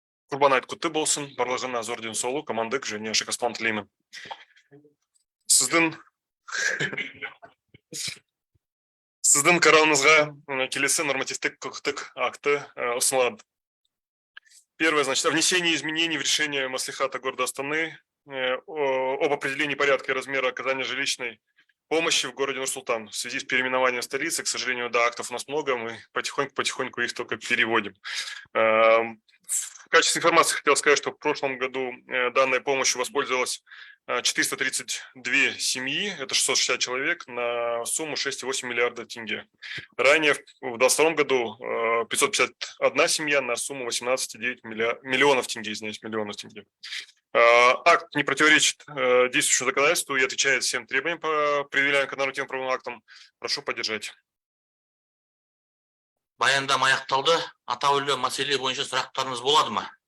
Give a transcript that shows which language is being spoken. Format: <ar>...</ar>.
<kk>Құрбан айт құтты болсын, барлығына зор денсаулық, амандық және ашық аспан тілеймін. Сіздің қарауыңызға келесі нормативтік құқықтық акты ұсынылады.</kk> <ru>Первое, значит, о внесении изменений в решение Маслихата города Астаны об определении порядка и размера оказания жилищной помощи в городе Нур-Султан. В связи с переименованием столицы, к сожалению, да, актов у нас много, мы потихоньку их только переводим. В качестве информации хотел сказать, что в прошлом году данной помощью воспользовалось 432 семьи, это 660 человек, на сумму 6,8 миллиарда тенге. Ранее, в 2022 году, 551 семья на сумму 18,9 миллионов тенге, извиняюсь, миллионов тенге. Акт не противоречит действующему законодательству и отвечает всем требованиям, предъявляемым к нормативным правовым актам. Прошу поддержать.</ru> <kk>Баяндама аяқталды. Атаулы мәселе бойынша сұрақтарыңыз болады ма?</kk>